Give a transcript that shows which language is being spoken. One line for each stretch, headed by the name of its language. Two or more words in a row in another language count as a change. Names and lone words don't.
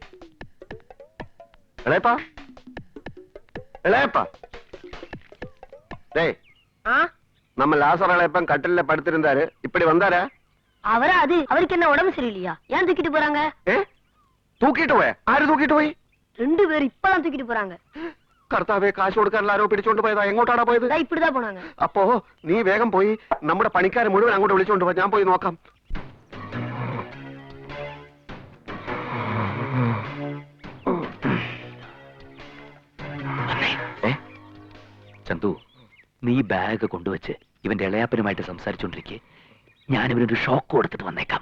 Malayalam: ഇളയപ്പാ, ഇളയപ്പാ.
Tamil: நம்ம லாசர் இளையப்பன் கட்டில படுத்திருந்தாரு, இப்படி வந்தாரா? அவரா? அது அவருக்கு என்ன உடம்பு சரியில்லையா? ஏன் தூக்கிட்டு போறாங்க? தூக்கிட்டு போய்? ஆறு தூக்கிட்டு போய்? 2 பேர் இப்பதான் தூக்கிட்டு போறாங்க.
Malayalam: കർത്താവേ, കാശ് കൊടുക്കാൻ ആരോ പിടിച്ചോണ്ട് പോയതാ. എങ്ങോട്ടാണ് പോയത്?
Tamil: இப்பிடிதா போணாங்க.
Malayalam: അപ്പോ നീ വേഗം പോയി നമ്മുടെ പണിക്കാരെ മുഴുവൻ അങ്ങോട്ട് വിളിച്ചോണ്ട് പോ. ഞാൻ പോയി നോക്കാം. ചന്തു, നീ ബാഗ് കൊണ്ടുവച്ച് ഇവന്റെ ഇളയാപ്പനുമായിട്ട് സംസാരിച്ചോണ്ടിരിക്കെ ഞാൻ ഇവനൊരു ഷോക്ക് കൊടുത്തിട്ട് വന്നേക്കാം.